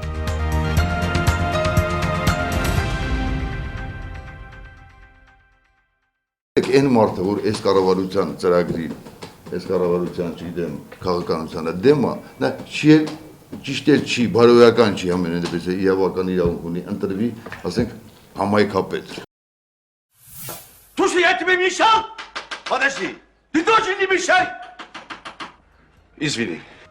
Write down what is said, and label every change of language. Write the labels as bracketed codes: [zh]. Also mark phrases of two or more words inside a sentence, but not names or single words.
[hy] Այն մարդը, որ այս կառավարության ծրագրի, այս կառավարության, չգիտեմ, քաղաքականությանը դեմ է, նա չի ճիշտ էլ չի, բարոյական չի ամեն դեպս իրավական իրավունք ունի, ընտրվի, ասենք, համայնքապետ։ [ru] Слушай, я тебе мешал? Подожди. Ты тоже не мешай. Извини.